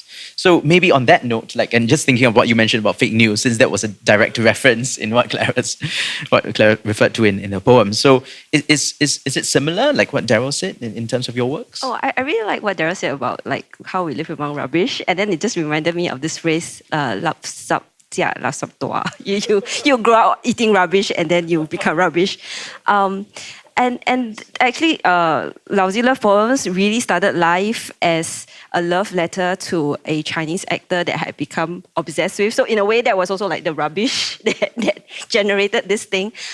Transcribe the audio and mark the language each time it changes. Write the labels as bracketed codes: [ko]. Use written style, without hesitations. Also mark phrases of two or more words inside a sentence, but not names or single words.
[en] So maybe on that note, like, and just thinking of what you mentioned about fake news, since that was a direct reference in what Claire referred to in the poem. So is it similar, like what Daryl said in terms of your works? Oh, I really like what Daryl said about like how we live among rubbish. And then it just reminded me of this phrase, [nan] lap sap tia, lap sap toa. [en] You grow up eating rubbish and then you become rubbish. And actually, Lousy Love Poems really started life as a love letter to a Chinese actor that I had become obsessed with. So in a way, that was also like the rubbish that generated this thing.